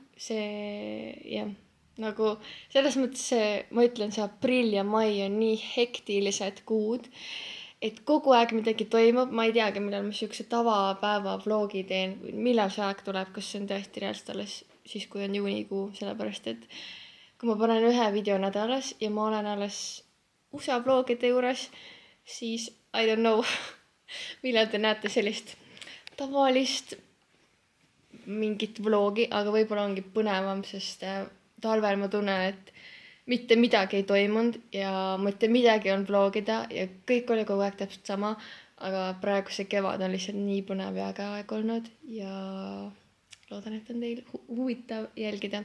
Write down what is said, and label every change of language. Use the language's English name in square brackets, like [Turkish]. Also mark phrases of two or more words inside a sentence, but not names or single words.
[Estonian] See jah, nagu selles mõttes ma ütlen, see aprill ja mai on nii hektilised kuud, et kogu aeg midagi toimub. Ma ei teagi, millal ma siukse tavapäeva vlogi teen, millal see aeg tuleb, kas see on tõesti reaalselt alles siis, kui on juunikuu, sellepärast et kui ma panen ühe video nädalas ja ma olen alles USA vlogide juures, siis [English] I don't know, [Estonian] millal te näete sellist tavalist mingit vlogi, aga võib-olla ongi põnevam, sest talvel ma tunnen, et mitte midagi ei toimunud ja mitte midagi on vlogida ja kõik oli kogu aeg täpselt sama, aga praegu see kevad on lihtsalt nii põnev ja äge aeg olnud ja loodan, et on teil huvitav jälgida.